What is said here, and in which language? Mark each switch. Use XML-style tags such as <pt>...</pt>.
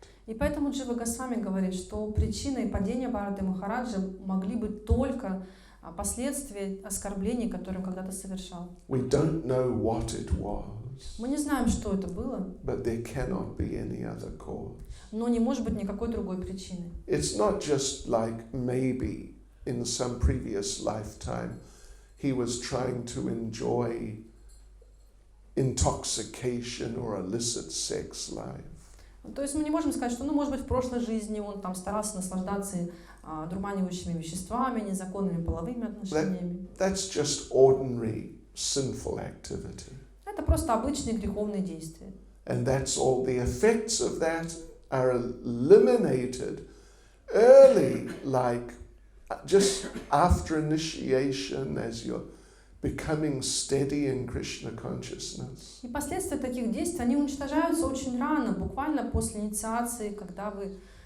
<ru>И поэтому Джива Госвами говорит, что причиной падения Бхараты Махараджа могли быть только последствия оскорблений, которые он когда-то совершал.</ru> <en>We don't know what it was.</en> <ru>Мы не знаем, что это было,</ru> <en>But there cannot be any other cause.</en> <ru>но не может быть никакой другой причины.</ru> <en>It's not just like maybe in some previous lifetime he was trying to enjoy intoxication or illicit sex life.</en> <ru>То есть мы не можем сказать, что, может быть, в прошлой жизни он там старался наслаждаться дурманивающими веществами, незаконными половыми отношениями.</ru> <en>That's just ordinary sinful activity.</en> <ru>Это просто обычные греховные действия.</ru> <en>And that's all. The effects of that are eliminated early, like just after initiation, as you're becoming steady in Krishna consciousness.</en> <ru>И последствия таких действий, они уничтожаются очень рано, буквально после инициации, когда вы</ru>